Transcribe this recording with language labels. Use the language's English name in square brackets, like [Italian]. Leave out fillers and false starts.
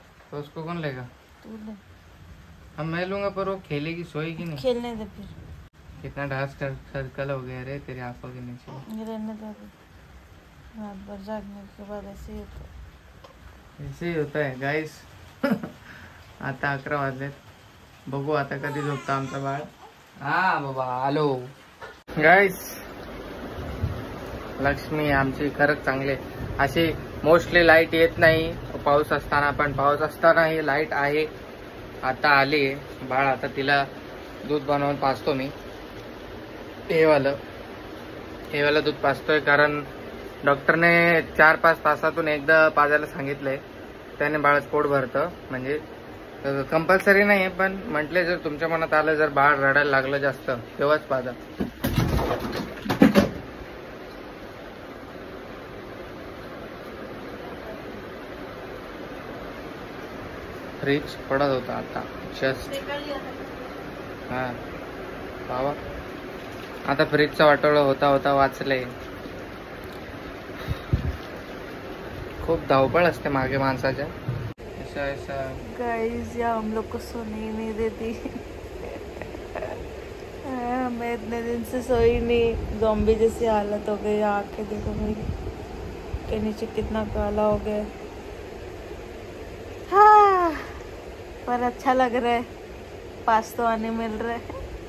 [Hindi] तो उसको कौन लेगा? तू ले. अब मैं लूंगा पर वो खेलेगी सोएगी नहीं. खेलने दे फिर. कितना डार्क सर्कल हो गया रे तेरी आंखों के नीचे. ये रहने दे अभी. रात भर जागने के बाद ऐसे ही होता है. ऐसे ही होता है गाइस. [Marathi] आता 11 वाजलेत. बघू आता कधी झोपतं आमचं बाळ. हा बाबा आलो. गाइस लक्ष्मी आमची खरंच चांगले. अशी मोस्टली लाईट येत नाही पाऊस असताना, पण पाऊस असताना ही लाईट आहे. आता आली बाळ. आता तिला दूध बनवून पाजतो मी. हे वालं दूध पाजतोय कारण डॉक्टरने 4-5 तासातून एकदा पाजायला सांगितलंय. त्याने बाळाचं पोट भरतं. म्हणजे कंपल्सरी नाही पण म्हटले जर तुमच्या मनात आलं जर बाळ रडायला लागलं जास्त तेव्हाच पाजा. फ्रीज पडत होता आता जस्ट. हा बाबा आता फ्रीजचा वाटोळा होता होता वाचले. खूप धावपळ असते मागे माणसाच्या. [Hindi] ऐसा ऐसा गाइस या हम लोग को सोने ही नहीं देती. मैं इतने दिन से सोई नहीं. ज़ॉम्बी जैसी हालत हो गई. आंखें देखो मेरी के नीचे कितना काला हो गया. हाँ पर अच्छा लग रहा है. पास तो आने मिल रहा है.